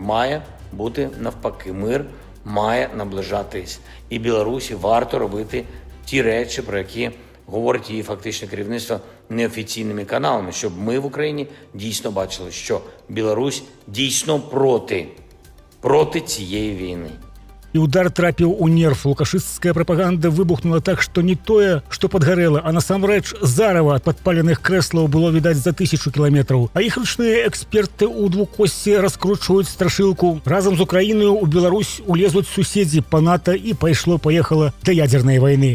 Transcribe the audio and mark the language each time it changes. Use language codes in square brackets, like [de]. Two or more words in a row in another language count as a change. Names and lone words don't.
[uk] Має бути навпаки. Мир має наближатись. І Білорусі варто робити ті речі, про які говорить її фактичне керівництво неофіційними каналами, щоб ми в Україні дійсно бачили, що Білорусь дійсно проти цієї війни. [be] І удар трапіў у нерв. Лукашысцкая прапаганда выбухнула так, што не тое, што падгарэла, а насамрэч зарава ад падпаленых крэслаў было відаць за 1000 кіламетраў. А іх ручныя эксперты ў двукосці раскручваюць страшылку. Разам з Украінаю ў Беларусь улезуць суседзі па НАТО і пайшло-паехала да ядзернай вайны.